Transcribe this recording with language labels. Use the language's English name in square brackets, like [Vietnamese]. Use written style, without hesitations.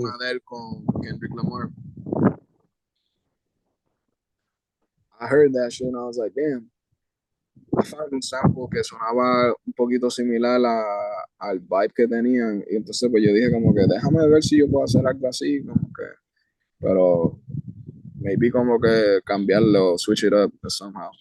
[Spanish] una de él con Kendrick Lamar. [English] I heard that shit and I was like, damn. [Spanish] I found un sample que sonaba un poquito similar al vibe que tenían y entonces pues yo dije como que déjame ver si yo puedo hacer algo así, como que, pero maybe como que cambiarlo, [English] switch it up somehow,